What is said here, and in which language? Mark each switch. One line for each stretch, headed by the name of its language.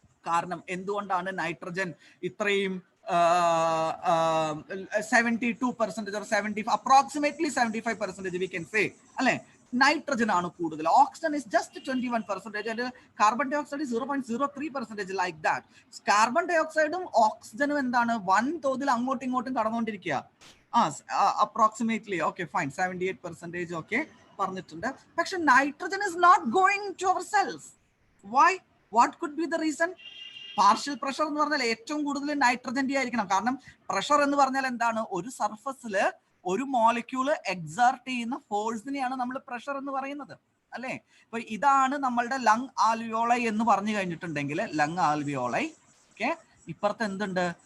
Malayalam: കാരണം എന്തുകൊണ്ടാണ് നൈട്രജൻ ഇത്രയും 72% or 70
English: approximately 75% we can say
Malayalam: അല്ലെ, നൈട്രജൻ ആണ് കൂടുതൽ.
English: Oxygen is just 21% and carbon dioxide 0.03% like that.
Malayalam: Carbon dye ഓക്സൈഡും ഓക്സിജനും എന്താണ് വൻതോതിൽ അങ്ങോട്ടും ഇങ്ങോട്ടും കടന്നുകൊണ്ടിരിക്കുക. അപ്രോക്സിമേറ്റ്ലി ഓക്കെ ഫൈൻ 78% ഓക്കെ പറഞ്ഞിട്ടുണ്ട്.
English: പക്ഷെ nitrogen is not going to our cells. Why? What could be the reason?
Malayalam: Partial pressure എന്ന് പറഞ്ഞാൽ ഏറ്റവും കൂടുതൽ നൈട്രജന്റെ ആയിരിക്കണം. കാരണം പ്രഷർ എന്ന് പറഞ്ഞാൽ എന്താണ്? ഒരു സർഫസിൽ ഒരു മോളിക്യൂള് എക്സർട്ട് ചെയ്യുന്ന ഫോഴ്സിനെയാണ് നമ്മൾ പ്രഷർ എന്ന് പറയുന്നത് അല്ലെ. അപ്പൊ ഇതാണ് നമ്മളുടെ ലങ് ആൽവിയോളൈ എന്ന് പറഞ്ഞു കഴിഞ്ഞിട്ടുണ്ടെങ്കിൽ ലങ് ആൽവിയോളൈ ഓക്കെ. ഇപ്പുറത്ത് എന്തുണ്ട്?